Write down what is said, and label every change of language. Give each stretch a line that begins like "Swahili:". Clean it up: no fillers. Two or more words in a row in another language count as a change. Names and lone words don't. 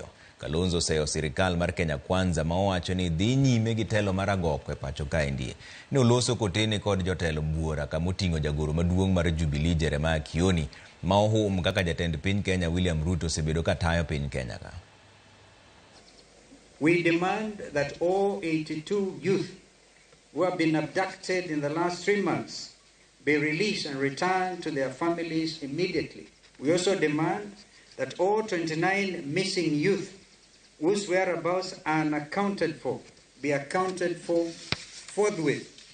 Luo (Kenya and Tanzania): Kalonzo oseyo sirkal mar Kenya Kwanza ma owacho ni dhi nyime gi telo mar agoko e pacho kaendi. Ne oloso kotene kod jotelo buora kama oting'o jagoro maduong' mar Jubilee Jeremiah Kioni ma ohum kaka jatend piny Kenya William Ruto osebedo ka tayo piny Kenya ka.
English: We demand that all 82 youth who have been abducted in the last 3 months be released and returned to their families immediately. We also demand that all 29 missing youth whose whereabouts are unaccounted for be accounted for forthwith.